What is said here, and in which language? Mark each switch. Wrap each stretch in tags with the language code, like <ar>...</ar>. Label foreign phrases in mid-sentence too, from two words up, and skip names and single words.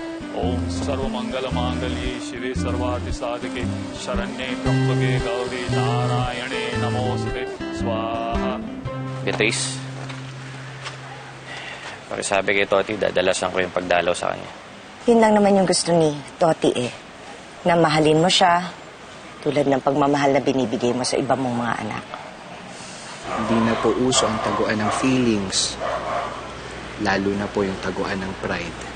<sa>ओम सर्वमंगलमांगल्ये शिवे सर्वार्थिसाधिके शरण्ये त्र्यंबके गौरी नारायणे नमोस्तुते स्वाहा.</sa> <tl>Beatrice, pakisabi kay Toti, dadalasan ko yung pagdalaw sa kanya. Yun lang naman yung gusto ni Toti na mahalin mo siya tulad ng pagmamahal na binibigay mo sa iba mong mga anak. Hindi na po uso ang taguan ng feelings, lalo na po yung taguan ng pride.</tl>